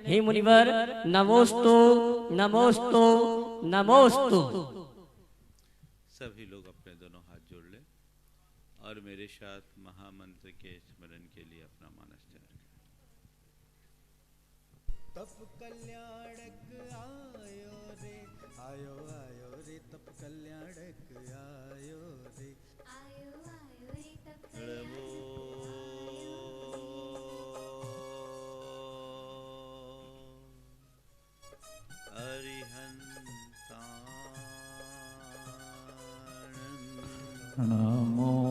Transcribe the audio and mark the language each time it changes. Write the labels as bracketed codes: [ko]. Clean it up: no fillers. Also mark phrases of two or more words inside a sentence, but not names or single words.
[hi] हे मुनिवर नमोस्तु नमोस्तु नमोस्तु। सभी लोग अपने दोनों हाथ जोड़ लें और मेरे साथ महामंत्र के स्मरण के लिए अपना मानस चरण। तप कल्याणक आयो रे, आयो आयो रे तप कल्याणक आयो रे, आयो आयो रे तप नमो